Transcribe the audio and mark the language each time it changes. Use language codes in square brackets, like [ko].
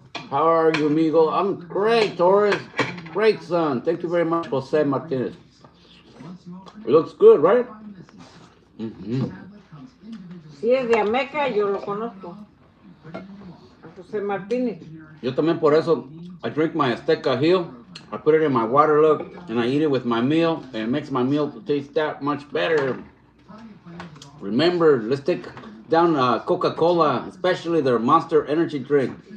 [en] How are you, amigo? I'm great, Torres. Great, son. Thank you very much, Jose Martinez. It looks good, right? [es] Si es de Ameca, yo lo conozco. A José Martínez. Yo también por eso, [en] I drink my Azteca Hill, I put it in my water look, and I eat it with my meal, and it makes my meal taste that much better. Remember, let's take down Coca-Cola, especially their Monster energy drink.